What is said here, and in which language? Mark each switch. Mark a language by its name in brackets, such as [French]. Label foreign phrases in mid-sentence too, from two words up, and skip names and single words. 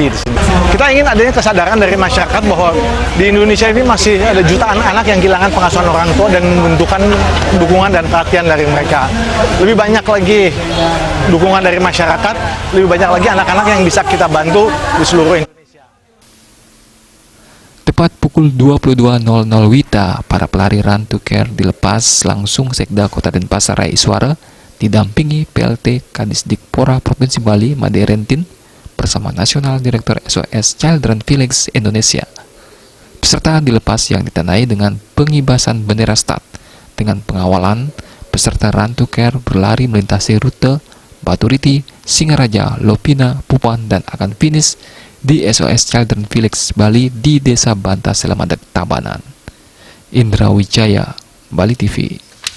[Indonesian] Kita ingin adanya kesadaran dari masyarakat bahwa di Indonesia ini masih ada jutaan anak yang kehilangan pengasuhan orang tua dan membutuhkan dukungan dan perhatian dari mereka. Lebih banyak lagi dukungan dari masyarakat, lebih banyak lagi anak-anak yang bisa kita bantu di seluruh Indonesia. Tepat pukul 22.00 WITA, para pelari Run to Care dilepas langsung Sekda Kota Denpasar Rai Iswara didampingi PLT Kadisdikpora Provinsi Bali Made Rentin bersama Nasional Direktur SOS Children Village Indonesia. Peserta dilepas yang ditandai dengan pengibasan bendera start dengan pengawalan peserta Run to Care berlari melintasi rute Baturiti, Singaraja, Lopina, Pupan dan akan finish di SOS Children Village Bali di Desa Banta Selamadeg, Tabanan. Indra Wijaya, Bali TV.